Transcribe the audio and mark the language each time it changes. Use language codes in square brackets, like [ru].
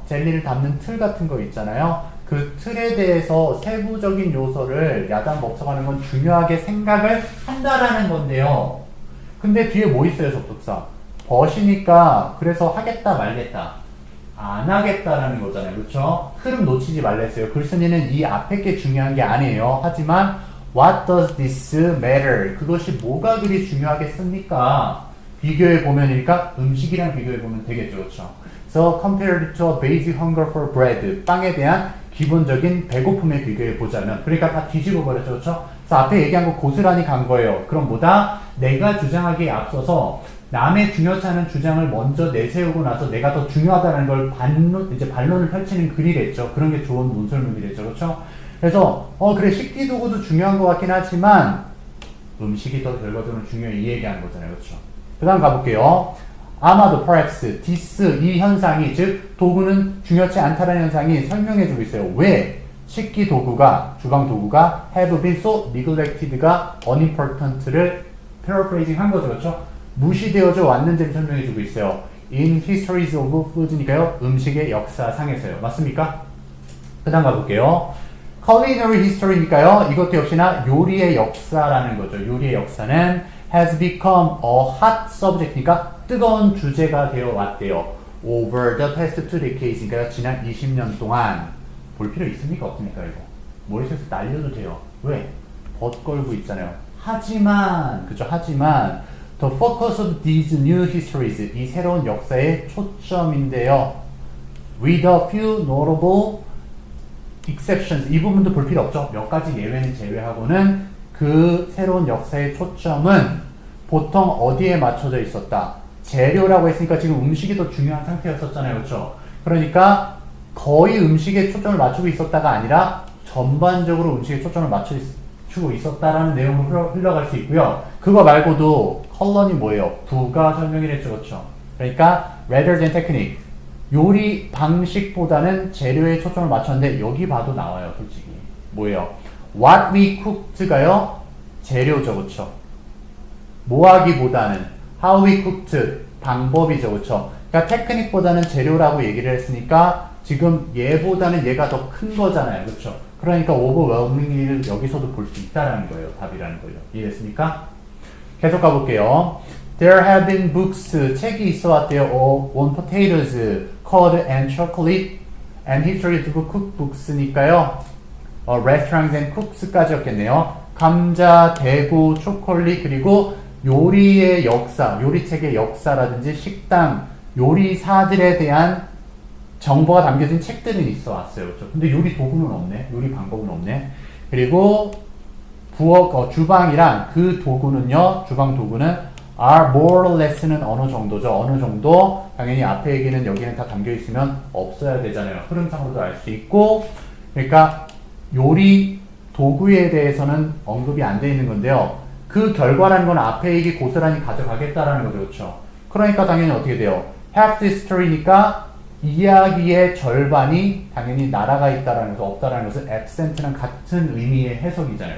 [ko] 젤리를 담는 틀 같은 거 있잖아요. 그 틀에 대해서 세부적인 요소를 야단 법석하는 건 중요하게 생각을 한다라는 건데요. 근데 뒤에 뭐 있어요, 접속사? 벗이니까 그래서 하겠다 말겠다 안 하겠다라는 거잖아요. 그렇죠? 흐름 놓치지 말랬어요. 글쓴이는 이 앞에 게 중요한 게 아니에요. 하지만 [en] what does this matter? [ko] 그것이 뭐가 그리 중요하겠습니까? 비교해 보면이니까 음식이랑 비교해 보면 되겠죠. 그렇죠? [en] So compared to a basic hunger for bread, [ko] 빵에 대한 기본적인 배고픔에 비교해 보자면, 그러니까 다 뒤집어 버렸죠. 그렇죠? 그래서 앞에 얘기한 거 고스란히 간 거예요. 그럼 뭐다? 내가 주장하기에 앞서서 남의 중요치 않은 주장을 먼저 내세우고 나서 내가 더 중요하다는 걸 반론을 펼치는 글이랬죠. 그런 게 좋은 논설문이랬죠. 그렇죠? 그래서 그래 식기도구도 중요한 것 같긴 하지만 음식이 더 결과적으로 중요해 이 얘기하는 거잖아요. 그렇죠? 그 다음 가볼게요. 아마도 [en] perhaps this [ko] 이 현상이 즉 도구는 중요치 않다는 현상이 설명해주고 있어요. 왜? 식기도구가 주방 도구가 [en] have been so neglected [ko] 가 unimportant를 paraphrasing 한 거죠. 그렇죠? 무시되어져 왔는지를 설명해주고 있어요. [en] In histories of food니까요. [ko] 음식의 역사상에서요. 맞습니까? 그 다음 가볼게요. [en] Culinary history니까요. [ko] 이것도 역시나 요리의 역사라는 거죠. 요리의 역사는 [en] has become a hot subject [ko] 니까 뜨거운 주제가 되어 왔대요. [en] Over the past 2 decades니까요. [ko] 지난 20년 동안 볼 필요 있습니까? 없습니까? 이거 머릿속에서 날려도 돼요. 왜? 벗 걸고 있잖아요. 하지만 그죠? [en] 하지만 The focus of these new histories [ko] 이 새로운 역사의 초점인데요. [en] With a few notable exceptions [ko] 이 부분도 볼 필요 없죠. 몇 가지 예외는 제외하고는 그 새로운 역사의 초점은 보통 어디에 맞춰져 있었다. 재료라고 했으니까 지금 음식이 더 중요한 상태였었잖아요. 그렇죠? 그러니까 거의 음식에 초점을 맞추고 있었다가 아니라 전반적으로 음식에 초점을 맞추고 있었다라는 내용으로 흘러갈 수 있고요. 그거 말고도 컬러니 뭐예요? 부가 설명을 했죠. 그렇죠? 그러니까 [en] rather than technique [ko] 요리 방식보다는 재료에 초점을 맞췄는데 여기 봐도 나와요. 솔직히 뭐예요? [en] What we cooked가요? [ko] 재료죠. 그렇죠? 뭐 하기보다는 [en] how we cooked [ko] 방법이죠. 그렇죠? 그러니까 테크닉보다는 재료라고 얘기를 했으니까 지금 얘보다는 얘가 더 큰 거잖아요. 그렇죠? 그러니까 overwhelmingly를 여기서도 볼 수 있다라는 거예요. 답이라는 거예요. 이해됐습니까? 계속 가볼게요. [en] There have been books, [ko] 책이 있어 왔대요. [en] on potatoes, curd and chocolate, and history of cookbooks니까요. restaurants and cooks까지였겠네요. [ko] 감자, 대구, 초콜릿, 그리고 요리의 역사, 요리책의 역사라든지 식당, 요리사들에 대한 정보가 담겨진 책들은 있어 왔어요. 그렇죠? 근데 요리 도구는 없네. 요리 방법은 없네. 그리고 주방이랑 그 도구는요, 주방 도구는 [en] are more or less는 [ko] 어느 정도죠. 어느 정도 당연히 앞에 얘기는 여기는 다 담겨 있으면 없어야 되잖아요. 흐름상으로도 알 수 있고 그러니까 요리 도구에 대해서는 언급이 안 돼 있는 건데요. 그 결과라는 건 앞에 얘기 고스란히 가져가겠다라는 거죠. 그렇죠? 그러니까 당연히 어떻게 돼요? [en] half the story [ko] 니까 이야기의 절반이 당연히 날아가 있다라는 것은 없다라는 것은 absent랑 같은 의미의 해석이잖아요.